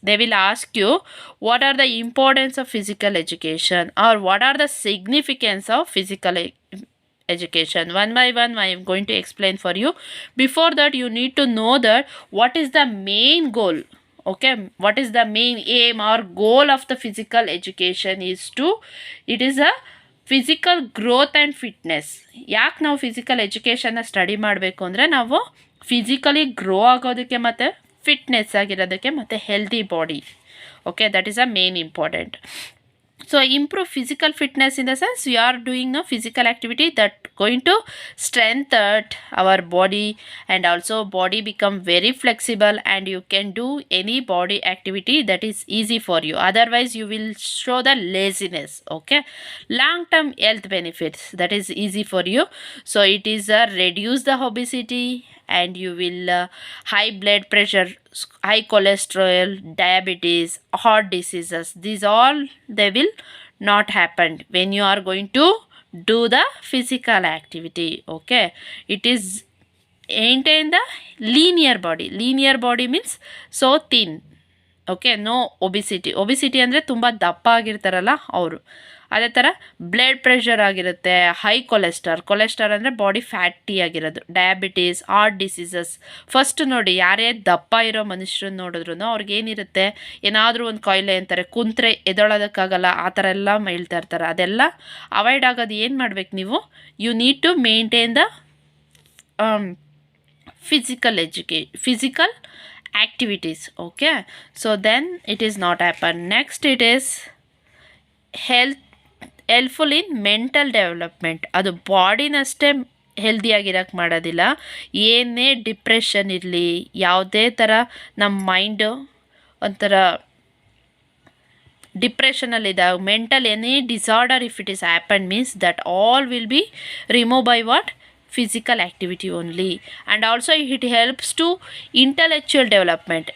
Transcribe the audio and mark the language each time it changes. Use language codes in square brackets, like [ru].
[en] They will ask you what are the importance of physical education or what are the significance of physical education. One by one I am going to explain for you. Before that, you need to know that what is the main goal. Okay, what is the main aim or goal of the physical education is to, it is a physical growth and fitness. [kn] ಯಾಕೆ ನಾವು physical ಎಜುಕೇಷನ್ನ study ಮಾಡಬೇಕು ಅಂದರೆ ನಾವು physically grow ಆಗೋದಕ್ಕೆ ಮತ್ತು fitness ಆಗಿರೋದಕ್ಕೆ ಮತ್ತು healthy body. [en] Okay, that is a main important. So improve physical fitness in the sense we are doing a physical activity that going to strengthen our body, and also body become very flexible and you can do any body activity that is easy for you. Otherwise you will show the laziness. Okay, long term health benefits, that is easy for you. So it is reduce the obesity, and you will high blood pressure, high cholesterol, diabetes, heart diseases, these all they will not happen when you are going to do the physical activity. Okay, it is maintain the linear body. Linear body means so thin. [kn] Okay, no obesity ಅಂದರೆ ತುಂಬ ದಪ್ಪ ಆಗಿರ್ತಾರಲ್ಲ ಅವರು. ಅದೇ ಥರ blood pressure ಆಗಿರುತ್ತೆ, high cholesterol ಅಂದರೆ body fatty ಆಗಿರೋದು, diabetes, heart diseases. First ನೋಡಿ, ಯಾರೇ ದಪ್ಪ ಇರೋ ಮನುಷ್ಯರನ್ನ ನೋಡಿದ್ರು ಅವ್ರಿಗೇನಿರುತ್ತೆ, ಏನಾದರೂ ಒಂದು ಕಾಯಿಲೆ ಅಂತಾರೆ, ಕುಂತ್ರೆ ಎದೊಳೋದಕ್ಕಾಗಲ್ಲ, ಆ ಥರ ಎಲ್ಲ ಹೇಳ್ತಾ ಇರ್ತಾರೆ. ಅದೆಲ್ಲ ಅವಾಯ್ಡ್ ಆಗೋದು ಏನು ಮಾಡ್ಬೇಕು ನೀವು? [en] You need to maintain the physical activities. Okay, so then it is not happen. Next, it is helpful in mental development. [kn] ಅದು ಬಾಡಿನಷ್ಟೇ ಹೆಲ್ದಿಯಾಗಿರೋಕ್ಕೆ ಮಾಡೋದಿಲ್ಲ. ಏನೇ ಡಿಪ್ರೆಷನ್ ಇರಲಿ, ಯಾವುದೇ ಥರ ನಮ್ಮ ಮೈಂಡು ಒಂಥರ ಡಿಪ್ರೆಷನಲ್ಲಿದ್ದಾಗ, [en] Mental any disorder if it is happen means that all will be remove by what? Physical activity only. And also it helps to intellectual development.